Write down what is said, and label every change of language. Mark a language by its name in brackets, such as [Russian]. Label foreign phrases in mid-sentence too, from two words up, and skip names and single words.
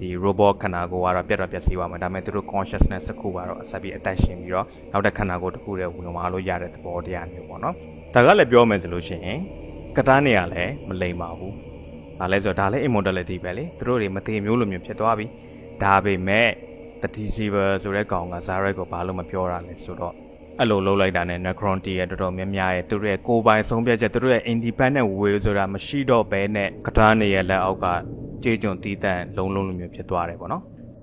[Burmese] robot ခန္ဓာကိုယ်ကတော့ပြတ်စီသွားမှာဒါပေမဲ့သူတို့ consciousness တစ်ခုကတော့ဆက်ပြီးအသက်ရှင်ပြီးတော့နောက်တစ်ခန္ဓာကိုယ်တစ်ခုတ ည်းဝင်သွားလို့ရတဲ့သဘောတရားမျိုးပေါ့နော်ဒါကလည်းပြောမယ်ဆိုလို့ရှိရင်ကတားနေရလဲမလိမ္မာဘူးဒါလဲဆိုတော့ဒါလည်း immortality ပဲလေသူတို့တွေမသေးမျိုးလိုမျိုးဖြစ်သွားပြီဒါပေမဲ့ [English] the deceiver [Burmese] ဆိုတဲ့ကောင်က Zarek ကိုဘာလို့မပြောတာလဲဆိုတော့အဲ့လိုလုပ်လိုက်တာနဲ့ Necrontia ရဲ့တော်တော်များများရဲ့သူတို့ရဲ့ကိုယ်ပိုင်ဆုံးဖြတ်ချက်သူတို့ရဲ့ [English] independent will [Burmese] ဆိုတာမရှိတော့ဘဲနဲ့ကတားနေရဲ့လက်အောက်ကကြေးကျွန်တီးတန့်လုံးလိုမျိုးဖြစ်သွားတယ်ပေါ့နော်